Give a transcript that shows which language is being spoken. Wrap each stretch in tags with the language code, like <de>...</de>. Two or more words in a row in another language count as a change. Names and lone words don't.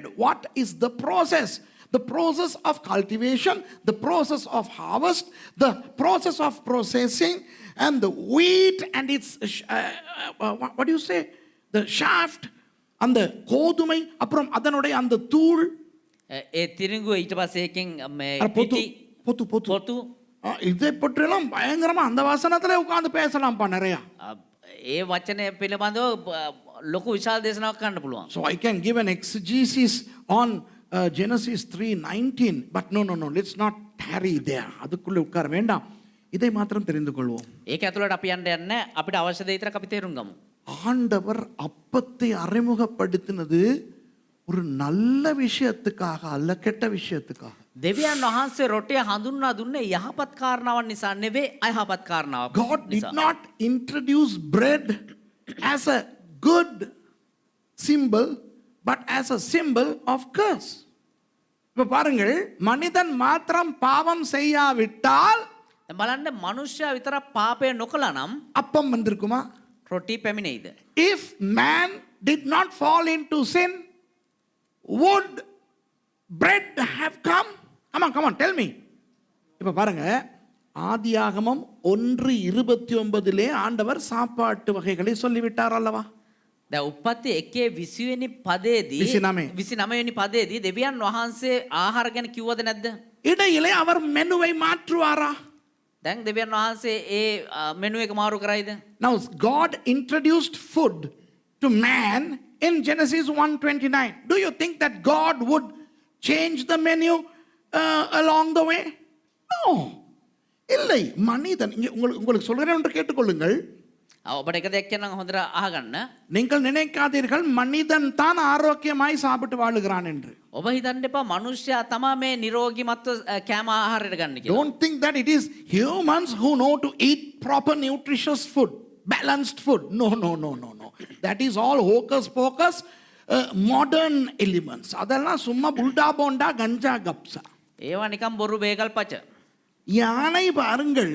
<en>What is the process? The process of cultivation, the process of harvest, the process of processing, and the wheat and its, what do you say? The shaft, and the</en> <ta>கோதுமை, அப்புறம் அதனுடைய அந்த தூள்,</ta> <si>ඒ තිරිඟුව ඊට පස්සේ එකෙන් මේ</si> <ta>பொத்து</ta> <si>පිටි</si> <ta>பொத்து பொத்து</ta> <si>පොතු</si> <ta>இதை பற்றியெல்லாம் பயங்கரமா அந்த வசனத்துல உட்கார்ந்து பேசலாம்ப்பா நிறையா.</ta> <si>ඒ වචනය පිළිබඳව ලොකු විශාල දේශනාවක් කරන්න පුළුවන්.</si> <en>So I can give an exegesis on Genesis 3:19, but no, let's not tarry there.</en> <ta>அதுக்குள்ள உட்கார வேண்டாம். இதை மாத்திரம் தெரிந்து கொள்வோம்.</ta> <si>ඒක ඇතුළට අපි යන්න යන්නේ අපිට අවශ්‍ය දේ විතරක් අපි තේරුම් ගමු.</si> <ta>ஆண்டவர் அப்பத்தை அறிமுகப்படுத்தினது ஒரு நல்ல விஷயத்துக்காக அல்ல, கெட்ட விஷயத்துக்காக.</ta> <si>දෙවියන් වහන්සේ රොටිය හඳුන්වා දුන්නේ යහපත් කාරණාවක් නිසා නෙවෙයි අයහපත් කාරණාවක්</si> <en>God did</en> <si>නිසා.</si> <en>not introduce bread as a good symbol, but as a symbol of curse.</en> <ta>இப்ப பாருங்கள், மனிதன் மாத்திரம் பாவம் செய்யாவிட்டால்</ta> <si>දැන් බලන්න මනුෂ්‍යයා විතරක් පාපය නොකළා නම්</si> <ta>அப்பம் வந்திருக்குமா?</ta> <si>රොටි පැමිණෙයිද?</si> <en>If man did not fall into sin, would bread have come? Come on, tell me.</en> <ta>இப்ப பாருங்க, ஆதியாகமம் 1:29 ஆண்டவர் சாப்பாட்டு வகைகளை சொல்லிவிட்டார் அல்லவா?</ta> <si>දැන් උප්පත්ති 1:20 වෙනි පදයේදී 29 වෙනි පදයේදී දෙවියන් වහන්සේ ආහාර ගැන කිව්වද නැද්ද?</si> <ta>இடையிலே அவர் மெனுவை மாற்றுவாரா?</ta> <si>දැන් දෙවියන් වහන්සේ ඒ මෙනු එක මාරු කරයිද?</si> <en>Now God introduced food to man in Genesis 1:29. Do you think that God would change the menu along the way? No.</en> <ta>இல்லை. மனிதன் உங்களுக்கு சொல்கிறேன் என்று கேட்டுக்கொள்ளுங்கள்.</ta> <si>ඔබට එක දෙයක් කියන්නම් හොඳට අහගන්න.</si> <ta>நீங்கள் நினைக்காதீர்கள் மனிதன் தான் ஆரோக்கியமாய் சாப்பிட்டு வாழுகிறான் என்று.</ta> <si>ඔබ හිතන්න එපා මිනිස්සයා තමයි මේ නිරෝගීමත්ව කෑම ආහාරයට ගන්න කියලා.</si> <en>Don't think that it is humans who know to eat proper nutritious food, balanced food. No. That is all hocus pocus, modern elements.</en> <ta>அதெல்லாம் சும்மா புல்டா போண்டா கஞ்சா கப்சா.</ta> <si>ඒවා නිකන් බොරු බේකල් පච.</si> <ta>யானை பாருங்கள்,</ta>